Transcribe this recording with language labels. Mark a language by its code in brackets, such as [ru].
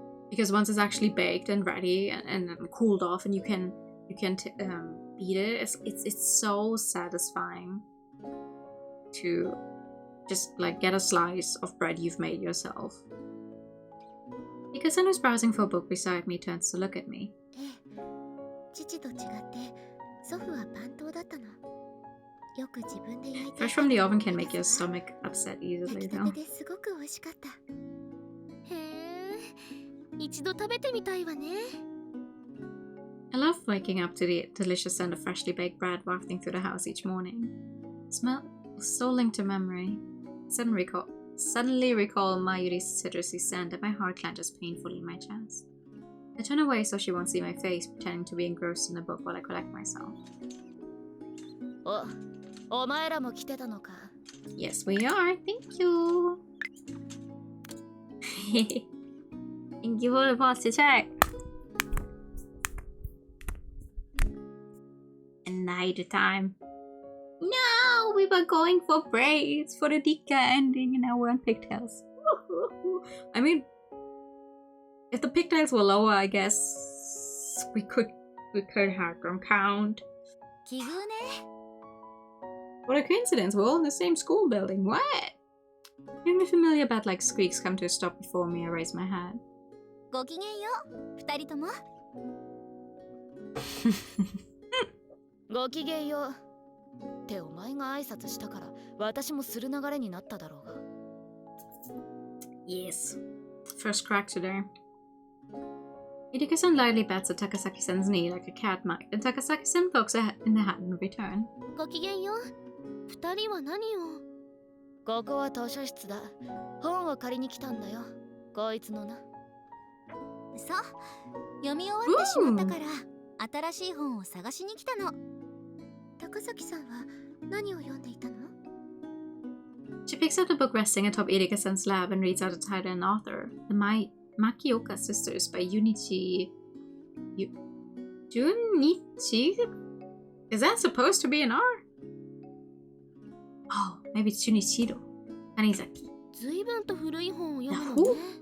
[en] Because once it's actually baked and ready and cooled off and you can eat it, it's so satisfying to just like get a slice of bread you've made yourself. Because who's browsing for a book beside me turns to look at me. [ja] ええ、父と違って祖父はパン党だったの。よく自分で焼いて [en] Fresh from the oven can make your stomach upset easily [ja] 焼きた [en] though. [ja] てですごく美味しかった。へえ、一度食べてみたいわね。 [en] I love waking up to the delicious scent of freshly baked bread wafting through the house each morning. The smell was so linked to memory. Suddenly recall Mayuri's citrusy scent and my heart clenches painfully in my chest. I turn away so she won't see my face, pretending to be engrossed in the book while I collect myself. [ja] お前らも来てたのか。 [en] Yes, we are. Thank you. Thank you for the positive check. And night time. No, we were going for braids for the rikka ending and now we're on pigtails. I mean, if the pigtails were lower, I guess we could have them count. [ja] 奇遇ね。 [en] What a coincidence, we're all in the same school building. What? Even a familiar bat-like squeaks come to a stop before me. I raise my head. [ja] ごきげんよう、二人とも。ごきげんよう。ってお前が挨拶したから私もする流れになっただろうが。 [en] Yes. First crack today. Hideka-san lightly bats at Takasaki-san's knee like a cat might, and Takasaki-san pokes her in the hand in return. [ja] ごきげんよう。二人は何を？ここは図書室だ。本を借りに来たんだよ。こいつのな。そう。読み終わってしまったから、新しい本を探しに来たの。高崎さんは何を読んでいたの？ [en] She picks up the book resting atop Hideka-san's lap and reads out the title and author. The Makioka Sisters by Junichi... Junichi? Is that supposed to be an R? Oh, maybe it's Junichiro. Tanizaki. [ja] 随分と古い本を読むのね。